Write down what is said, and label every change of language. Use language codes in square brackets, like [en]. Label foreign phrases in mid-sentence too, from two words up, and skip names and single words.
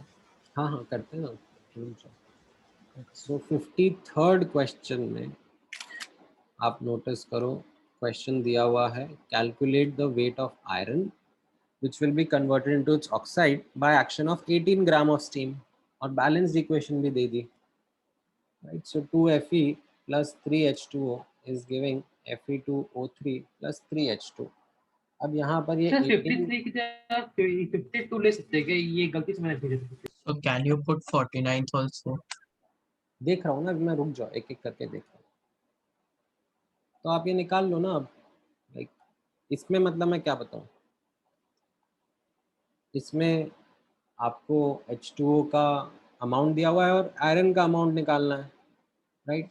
[hi] हाँ करते हैं ना. सो 53rd क्वेश्चन में आप नोटिस करो, क्वेश्चन दिया हुआ है, [en] calculate the weight of iron which will be converted into its oxide by action of 18 gram of steam, [hi] और [en] balance equation [hi] भी दे दी, राइट? [en] सो 2Fe plus 3H2O is giving Fe2O3 plus 3H2। [hi] अब यहाँ पर ये सर 18 53 की जगह 52 ले सकते हैं क्या? ये गलती से मैंने भेजा। [en] So can you put 49th also? [hi] देख रहा हूँ ना, अभी मैं रुक जाओ, एक एक करके देख रहा हूँ। तो आप ये निकाल लो ना अब, लाइक इसमें मतलब मैं क्या बताऊँ, इसमें आपको H2O का अमाउंट दिया हुआ है और आयरन का अमाउंट निकालना है, राइट।